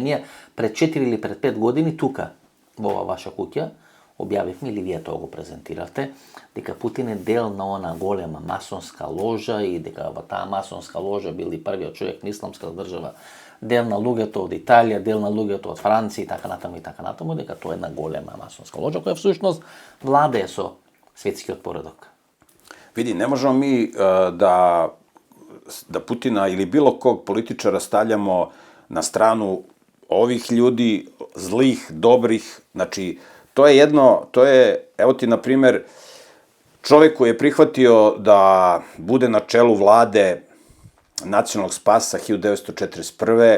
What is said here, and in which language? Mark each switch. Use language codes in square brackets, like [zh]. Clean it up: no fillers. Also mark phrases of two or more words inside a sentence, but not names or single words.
[mk] Ние пред 4 или пред 5 години тука во ова ваша куќа објавивме, или вие тоа го презентирате, дека Путин е дел на она голема масонска ложа и дека во таа масонска ложа бил и првиот човек на исламска држава, дел на луѓето од Италија, дел на луѓето од Франција и така натаму, дека тоа е една голема масонска ложа која всушност владее со светскиот поредок. [sr] Vidi, ne možemo mi da Putina ili bilo kog političara stavljamo na stranu ovih ljudi, zlih, dobrih, znači, evo ti, na primer, čovek koji je prihvatio da bude na čelu vlade nacionalnog spasa 1941.